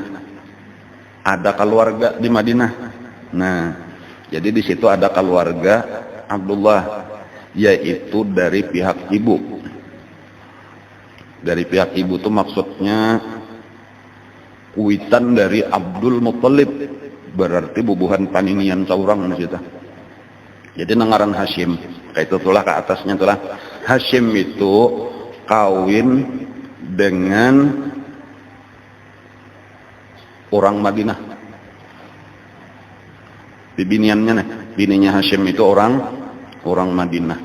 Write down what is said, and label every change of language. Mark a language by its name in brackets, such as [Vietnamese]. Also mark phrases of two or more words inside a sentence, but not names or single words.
[Indonesian] Ada keluarga di Madinah. Nah, jadi di situ ada keluarga Abdullah, yaitu dari pihak ibu. Dari pihak ibu itu maksudnya kuitan dari Abdul Muttalib, [Banjar] berarti bubuhan paninian saurang di situ. Jadi nangaran Hashim, kayak itu tulah ke atasnya tulah. [Indonesian] Hashim itu kawin dengan orang Madinah. [Banjar] Bibiniannya nih, bininya Hashim itu orang Madinah.